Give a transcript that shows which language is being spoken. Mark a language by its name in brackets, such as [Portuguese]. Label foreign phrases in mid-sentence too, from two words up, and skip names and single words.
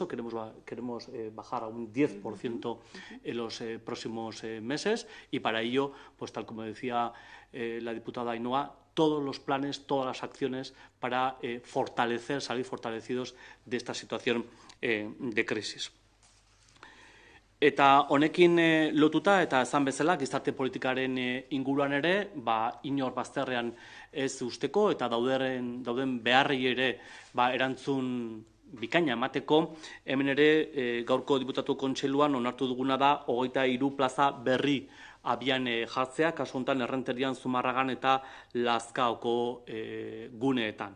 [Spanish] Queremos bajar a un 10% en los próximos meses y para ello, pues tal como decía la diputada Ainhoa, todos los planes, todas las acciones para salir fortalecidos de esta situación de crisis. [Basque] Eta honekin lotuta eta esan bezala gizarte politikaren inguruan ere, inor bazterrean ez usteko eta dauden beharrei ere erantzun bikaina emateko, hemen ere gaurko diputatu kontseiluan onartu duguna da 23 plaza berri abian jartzea, kasu honetan Errenterian, Zumarragan eta Lazkaoko guneetan.